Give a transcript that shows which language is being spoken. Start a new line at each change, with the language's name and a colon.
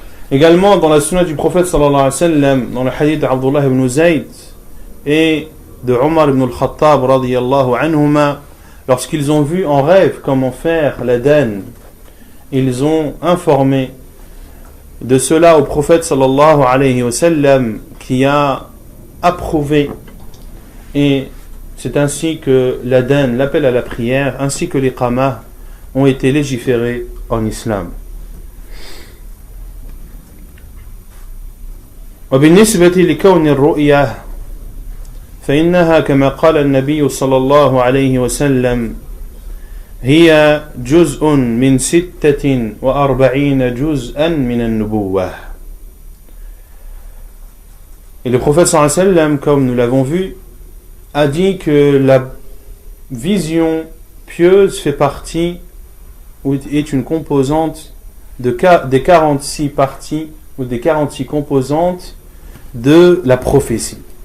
French: Également dans la sunna du prophète sallallahu alayhi wa sallam, dans le hadith d'Abdullah ibn Zayd et de Omar ibn al-Khattab radiyallahu anhuma, lorsqu'ils ont vu en rêve comment faire l'adhan, ils ont informé de cela au prophète sallallahu alayhi wa sallam, qui a approuvé, et c'est ainsi que l'adhan, l'appel à la prière, ainsi que les qamah ont été légiférés en islam.
Arabic: وبالنسبة لكون الرؤية فإنها كما قال النبي صلى الله عليه وسلم هي جزء من 46 جزءا من النبوة.
French: Et le prophète sallallahu alayhi wa sallam, comme nous l'avons vu, a dit que la vision pieuse fait partie, ou est une composante des 46 parties, ou des 46 composantes de la prophétie.